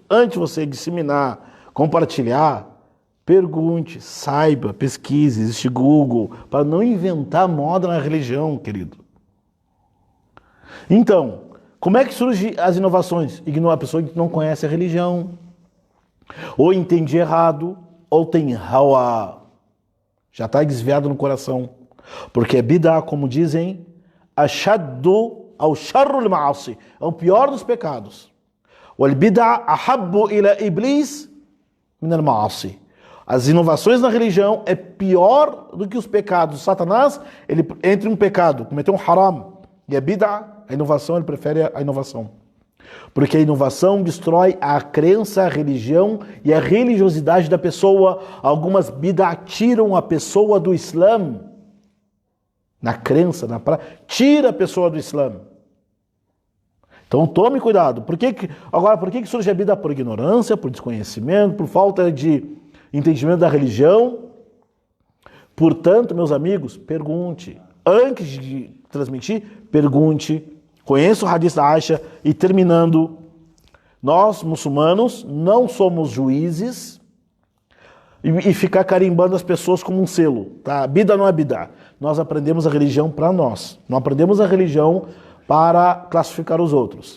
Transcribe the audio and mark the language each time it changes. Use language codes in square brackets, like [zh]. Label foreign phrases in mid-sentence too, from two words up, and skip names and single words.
[pt] Antes de você disseminar, compartilhar, pergunte, saiba, pesquise, existe Google, para não inventar moda na religião, querido. Então, como é que surgem as inovações? A pessoa que não conhece a religião, ou entende errado, ou tem hawa. Já está desviado no coração. Porque bid'ah, como dizem, [ar] أشد أو شر المعاصي, [pt] é o pior dos pecados. [ar] والبدعة أحب إلى إبليس من المعاصي. [pt] As inovações na religião é pior do que os pecados. Satanás, ele entre um pecado, cometeu um haram, e a bid'ah, a inovação, ele prefere a inovação. Porque a inovação destrói a crença, a religião e a religiosidade da pessoa. Algumas bid'ah tiram a pessoa do Islã. Na crença, tira a pessoa do Islã. Então tome cuidado. Por que surge a bid'ah? Por ignorância, por desconhecimento, por falta de entendimento da religião. Portanto, meus amigos, pergunte. Antes de transmitir, pergunte. Conheça o hadith da Aisha. E terminando, nós, muçulmanos, não somos juízes e ficar carimbando as pessoas como um selo. Tá? Bid'ah não é bid'ah. Nós aprendemos a religião para nós. Não aprendemos a religião para classificar os outros.